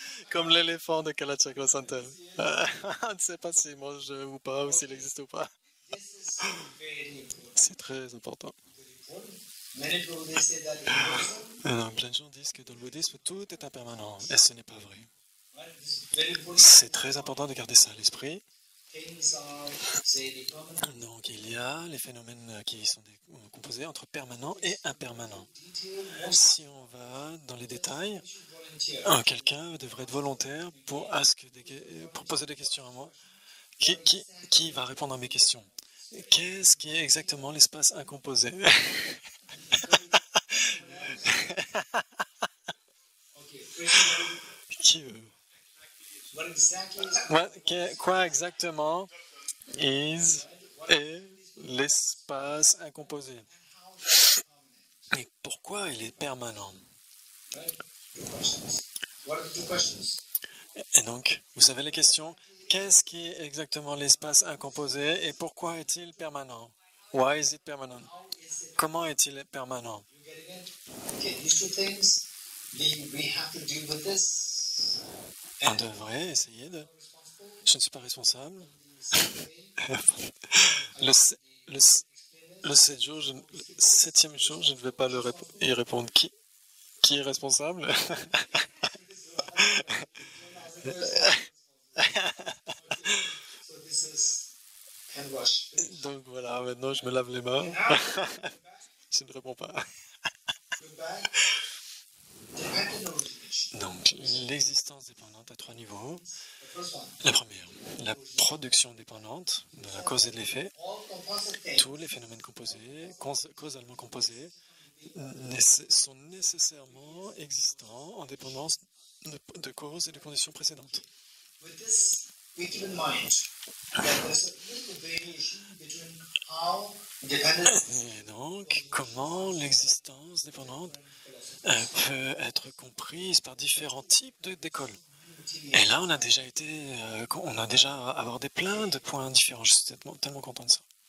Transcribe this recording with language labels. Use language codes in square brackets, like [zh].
[fr] comme l'éléphant de Kalachakra Santel. On ne sait pas s'il mange ou pas, ou s'il existe ou pas. [en] This is very important. [fr] C'est très important. [en] Many people they say that in Buddhism, [fr] Non, plein de gens disent que dans le bouddhisme, tout est impermanent. Et ce n'est pas vrai. [en] right? This is very important. [fr] C'est très important de garder ça à l'esprit. [en] Things are, say, the permanent, [fr] Donc il y a les phénomènes qui sont composés entre permanent et impermanent. [en] detail. Most [fr] Si on va dans les détails, [en] should volunteer. [fr] quelqu'un devrait être volontaire pour poser des questions à moi. Qui va répondre à mes questions? Qu'est-ce qui est exactement l'espace incomposé? [en] Okay, question. [fr] Qui veut? [en] What exactly is [fr] Quoi exactement est l'espace incomposé? Et pourquoi il est permanent? [en] right? Two questions. What are the two questions? [fr] Et donc, vous savez les questions? Qu'est-ce qui est exactement l'espace incomposé et pourquoi est-il permanent? [en] Why is it permanent? How is it? [fr] Comment est-il permanent? [en] You getting it? Okay, these two things. We have to deal with this. [fr] On devrait essayer de... Je ne suis pas responsable. Le 7e jour, je ne vais pas y répondre. Qui est responsable? [en] So this is hand wash. [fr] Donc voilà, maintenant je me lave les mains. Je ne réponds pas. [en] Go back. Dependent origination. [fr] Donc l'existence dépendante à 3 niveaux. [en] The first one. [fr] La première, la production dépendante de la cause et de l'effet. [en] All composite things. [fr] Tous les phénomènes composés, causalement composés, sont nécessairement existants en dépendance de causes et de conditions précédentes. [en] With this, we keep in mind that there's a little variation between how dependence [fr] Et donc, comment l'existence dépendante peut être comprise par différents types d'écoles. Et là, on a déjà abordé plein de points différents. Je suis tellement content de ça.